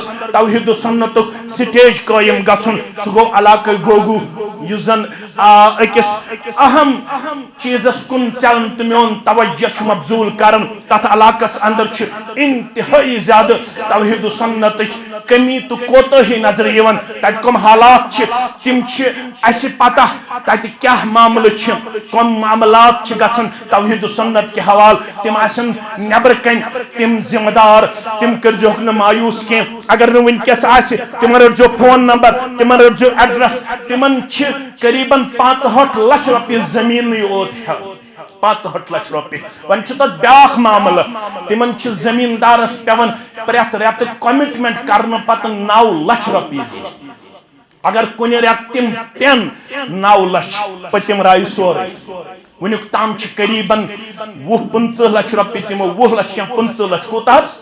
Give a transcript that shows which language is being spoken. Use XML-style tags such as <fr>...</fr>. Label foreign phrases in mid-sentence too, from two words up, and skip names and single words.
<ks>توحید و سنتُک سٹیج قٲیِم گژھُن سُہ گوٚو علاقہ گوگو یُس زن أکِس اہم چیزس کُن ژلن تہٕ میون توجہ چھُ مبذول کران تتھ علاقس اندر چھِ انتہائی زیادہ توحید و سنتٕچ کمی تو کوتاہی نظر یوان تتہِ کم حالات چھِ تم چھِ اسہِ پتہ تتہِ کیاہ معاملہٕ چھِ کم معاملات چھِ گژھان توحید و سنت کے حوال تم آسن نبر کن تم ذمہ دار تم کرزوک نہ مایوس کی اگر نہ ونکس آسہِ تمن رٹزو فون نمبر تمن رٹزو ایڈریس تمن چھ قریباً 65 لچھ رۄپیہِ زمین یوت 65 لچھ رۄپیہِ ون چھ تت بیاکھ معاملہ تمن چھ زمیندارس پیوان پرٛٮ۪تھ رٮ۪تہٕ کمٹمنٹ کرنہٕ پتہٕ 9 لچھ رۄپیہِ اگر کُنہِ رٮ۪تہٕ تم پٮ۪ن 9 لچھ پٔتِم رایہِ سورُے ونیُک تام چھ قریباً 20-25 لچھ رۄپیہِ تمو 20 لچھ یا 15 لچھ کوتاہ</ks>